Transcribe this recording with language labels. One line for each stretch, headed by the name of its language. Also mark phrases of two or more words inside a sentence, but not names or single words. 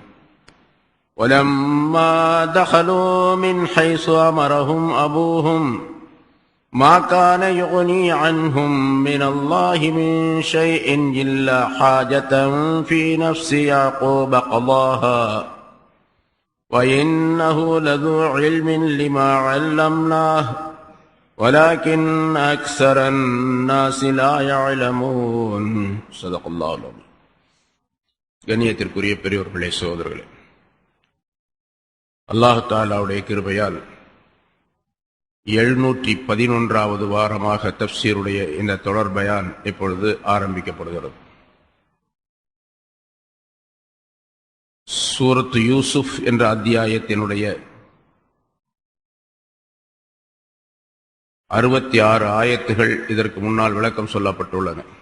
Arabic: ولما دخلوا من حيث أمرهم أبوهم ما كان يغني عنهم من الله من شيء إلا حاجة في نفس يعقوب قضاها وإنه لذو علم لما علمناه ولكن أكثر الناس لا يعلمون صدق الله العظيم.
Tamil: கண்ணியத்திற்குரிய பெரியோர்களே, சகோதரர்களே, அல்லாஹ் தஆலாவுடைய கிருபையால் 711வது வாரமாக தஃப்சீருடைய இந்த தொடர் பயான் இப்பொழுது ஆரம்பிக்கப்படுகிறது. சூரத்து யூசுப் என்ற அத்தியாயத்தினுடைய 66 ஆயத்துகள் இதற்கு முன்னால் விளக்கம் சொல்லப்பட்டுள்ளன.